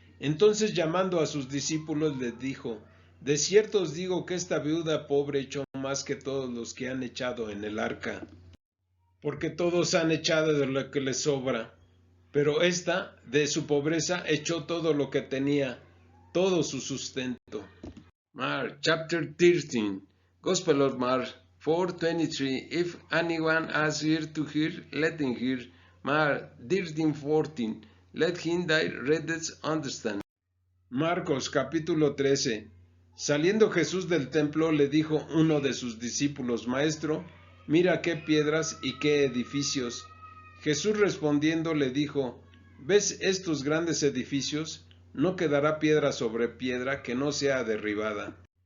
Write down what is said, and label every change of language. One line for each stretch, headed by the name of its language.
Spanish: Entonces, llamando a sus discípulos, les dijo: De cierto os digo que esta viuda pobre echó más que todos los que han echado en el arca, porque todos han echado de lo que les sobra, pero ésta, de su pobreza, echó todo lo que tenía, todo su sustento.
English: Mark chapter 13. Gospel of Mark 4:23. If anyone has ear to hear, let him hear. Mark 13:14. Let him that readeth understand.
Spanish: Marcos capítulo 13. Saliendo Jesús del templo, le dijo uno de sus discípulos: Maestro, mira qué piedras y qué edificios. Jesús respondiendo le dijo: ¿Ves estos grandes edificios? No quedará piedra sobre piedra que no sea derribada.